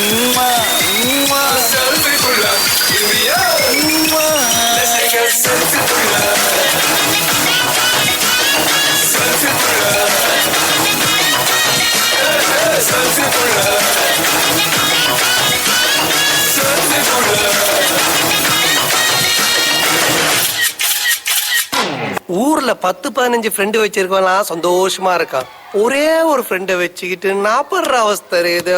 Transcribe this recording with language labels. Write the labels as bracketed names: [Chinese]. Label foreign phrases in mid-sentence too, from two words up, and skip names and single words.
[English] selfie pulla, give me a let's take a selfie pulla, selfie pulla, selfie pulla, selfie pulla. [Tamil] ஊர்ல ஊர்ல 10-15 ஃப்ரெண்டு வச்சிருக்கலாம் சந்தோஷமா இருக்கான். ஒரே ஒரு ஃப்ரெண்டை வச்சுக்கிட்டு நான் படுற அவஸ்தை இது.